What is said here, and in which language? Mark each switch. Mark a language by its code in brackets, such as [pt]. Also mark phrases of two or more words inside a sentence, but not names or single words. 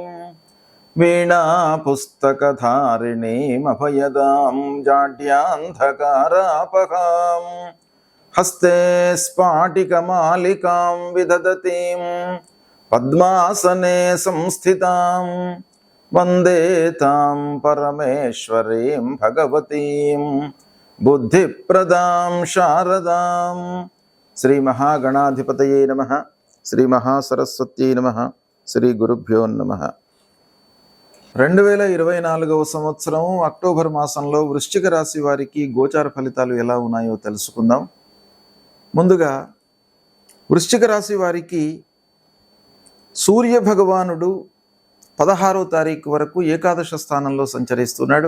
[sa] वीणा पुस्तकधारिणीं अभयदां जाड्यान्धकारापहां हस्ते स्फाटिकमालिकां विदधतीं पद्मासने संस्थितां वन्दे तां परमेश्वरीं भगवतीं बुद्धिप्रदां शारदां। श्री महागणाधिपतये नमः। श्री महासरस्वत्यै नमः। శ్రీ గురుభ్యో నమః. [te] 2024వ సంవత్సరం అక్టోబర్ మాసంలో వృశ్చిక రాశి వారికి గోచార ఫలితాలు ఎలా ఉన్నాయో తెలుసుకుందాం. ముందుగా వృశ్చిక రాశి వారికి సూర్య భగవానుడు 16వ తారీఖు వరకు ఏకాదశ స్థానంలో సంచరిస్తున్నాడు.